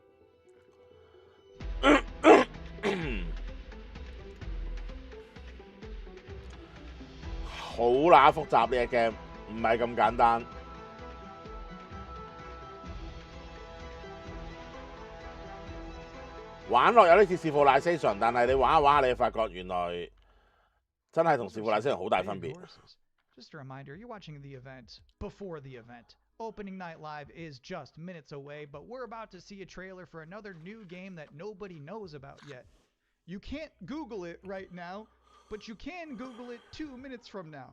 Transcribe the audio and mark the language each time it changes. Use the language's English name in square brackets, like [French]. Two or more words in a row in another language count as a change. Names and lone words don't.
[Cantonese] 好乸複雜呢隻 game， 唔係咁簡單。玩落有啲似 Civilization， 但係你玩下玩下，你發覺原來真係同 Civilization 好大分別。 [English] Just a reminder, you're watching the event before the event. Opening Night Live is just minutes away, but we're about to see a trailer for another new game that nobody knows about yet. You can't Google it right now, but you can Google it 2 minutes from now.